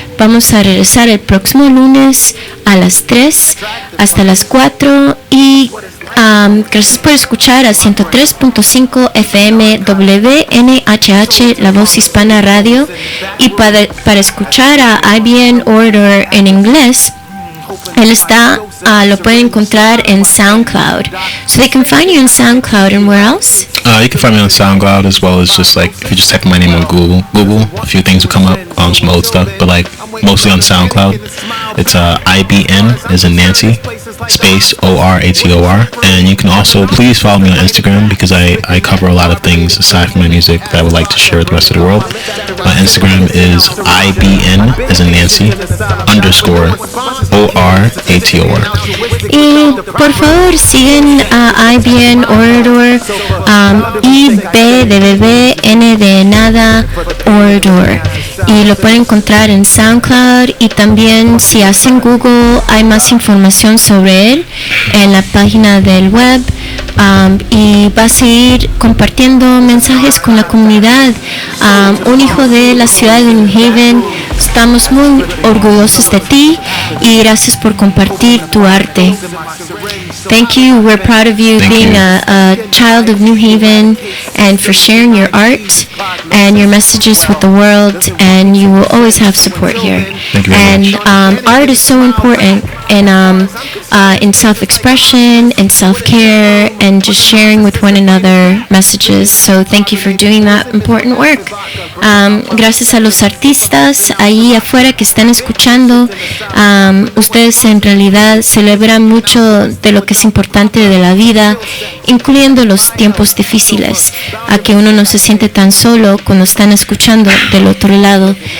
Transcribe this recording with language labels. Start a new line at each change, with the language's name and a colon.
Spanish: Vamos a regresar el próximo lunes a las 3 hasta las 4 y gracias por escuchar a 103.5 FM WNHH, La Voz Hispana Radio, y para escuchar a IBN Orator en inglés. Él está, lo pueden encontrar en SoundCloud.
English: So they can find you in SoundCloud, and where else? You can find me on SoundCloud, as well as just like if you just type my name on Google, a few things will come up, some old stuff, but like mostly on SoundCloud. It's IBN as in Nancy, space ORATOR, and you can also please follow me on Instagram because I cover a lot of things aside from my music that I would like to share with the rest of the world. My Instagram is IBN as in Nancy _ ORATOR.
Spanish: Y por favor siguen a IBN Orator, IB de bebé, N de nada, Orator. Y lo pueden encontrar en SoundCloud, y también si hacen Google hay más información sobre él en la página del web. Y va a seguir compartiendo mensajes con la comunidad. Un hijo de la ciudad de New Haven, estamos muy orgullosos de ti y gracias por compartir tu arte.
English: Thank you. We're proud of you being a child of New Haven and for sharing your art and your messages with the world, and you will always have support here. Thank you very much. Art is so important in self-expression and self-care and just sharing with one another messages. So thank you for doing that important work.
Spanish: Gracias a los artistas ahí afuera que están escuchando. Ustedes en realidad celebran mucho de lo que es importante de la vida, incluyendo los tiempos difíciles, a que uno no se siente tan solo cuando están escuchando del otro lado.